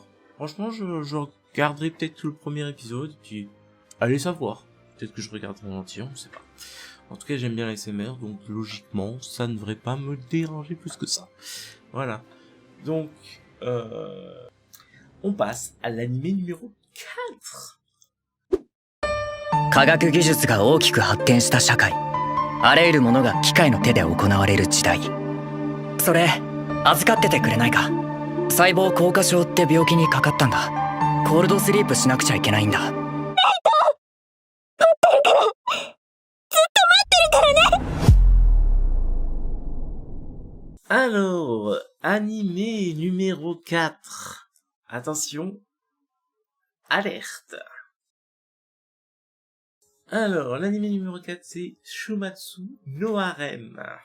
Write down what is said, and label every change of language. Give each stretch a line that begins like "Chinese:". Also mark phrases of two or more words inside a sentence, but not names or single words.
French: Franchement, je regarderai peut-être le premier épisode, puis allez savoir. Peut-être que je regarderai en entier, on sait pas. En tout cas, j'aime bien l'ASMR, donc logiquement, ça ne devrait pas me déranger plus que ça. Voilà. Donc, on passe à l'animé numéro 4.
Japanese: 科学技術が大きく発展した社会。あらゆるものが機械の手で行われる時代。それ、預かっててくれないか。細胞硬化症って病気にかかったんだ。コールドスリープしなくちゃいけないんだ。
French: Alors, animé numéro 4. Attention, alerte. Alors, l'animé numéro 4, c'est Shumatsu no Harem.